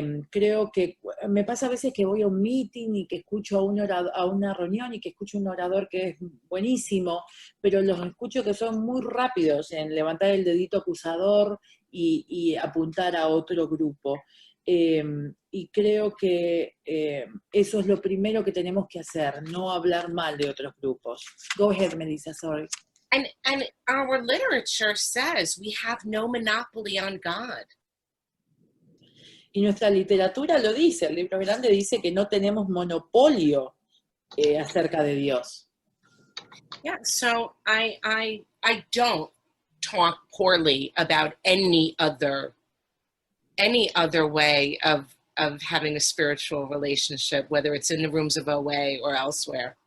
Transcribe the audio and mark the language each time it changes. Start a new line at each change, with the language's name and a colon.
Spanish: Creo que me pasa a veces que voy a un meeting y que escucho a una reunión y que escucho un orador que es buenísimo, pero los escucho que son muy rápidos en levantar el dedito acusador y apuntar a otro grupo. Y creo que eso es lo primero que tenemos que hacer, no hablar mal de otros grupos.
English: Go ahead, Melissa, sorry. And our literature says we have no monopoly on God.
Spanish: Y nuestra literatura lo dice, el libro grande dice que no tenemos monopolio acerca de Dios.
English: Yeah, so I don't talk poorly about any other way of having a spiritual relationship, whether it's in the rooms of OA or elsewhere.